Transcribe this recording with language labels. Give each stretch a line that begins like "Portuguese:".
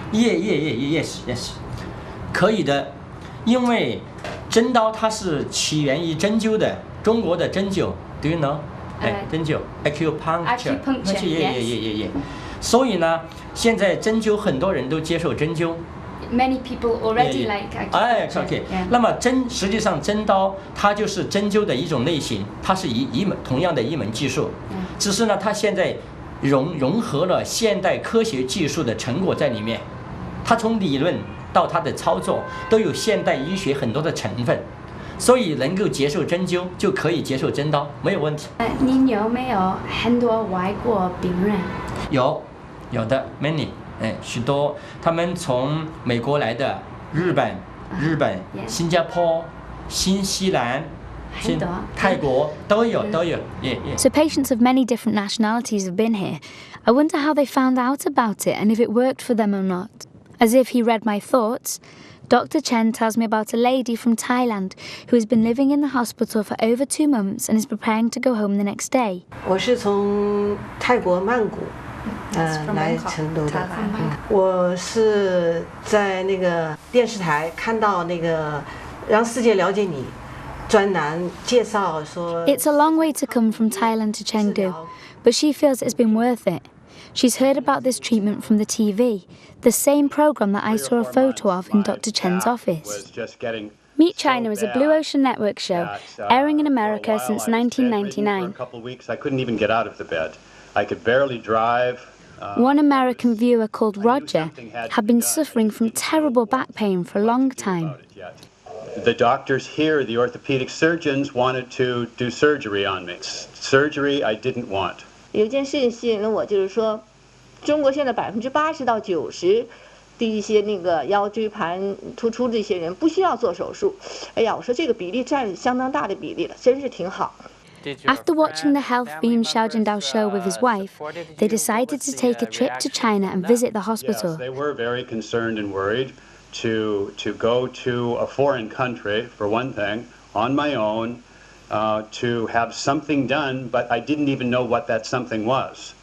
Chinese: Yes， 可以的，因为针刀它是起源于针灸的，中国的针灸 ，
English: Do you know？
Chinese: 针灸 ，acupuncture， 也。所以呢，现在针灸很多人都接受针灸。
English: Many people already like acupuncture. OK。
Chinese: 那么实际上针刀它就是针灸的一种类型，它是同样的一门技术，只是呢它现在融合了现代科学技术的成果在里面，它从理论到它的操作都有现代医学很多的成分，所以能够接受针灸就可以接受针刀，没有问题。您有没有很多外国病人？有的 many。许多他们从美国来的，日本、新加坡、新西兰、泰国都有。
English: So patients of many different nationalities have been here. I wonder how they found out about it and if it worked for them or not. As if he read my thoughts, Dr. Chen tells me about a lady from Thailand who has been living in the hospital for over 2 months and is preparing to go home the next day.
Chinese: 我是从泰国曼谷。来成都的，我是在那个电视台看到那个让世界了解你专栏介绍说。
English: It's a long way to come from Thailand to Chengdu, but she feels it's been worth it. She's heard about this treatment from the TV, the same program that I saw a photo of in Dr. Chen's office. Meet China is a Blue Ocean Network show, airing in America since 1999. For a couple of weeks, I couldn't even get out of the bed. I could barely drive. One American viewer called Roger had been suffering from terrible back pain for a long time. The doctors here, the orthopedic surgeons, wanted to do surgery on me. Surgery I didn't want.
Chinese: 有一件事情吸引了我，就是说，中国现在80%到90%的一些那个腰椎盘突出的一些人不需要做手术。哎呀，我说这个比例占相当大的比例了，真是挺好。
English: After watching the Health Beam Xiaojindao show with his wife, they decided to take a trip to China and visit the hospital. Yes, they were very concerned and worried to go to a foreign country, for one thing, on my own, to have something done, but I didn't even know what that something was.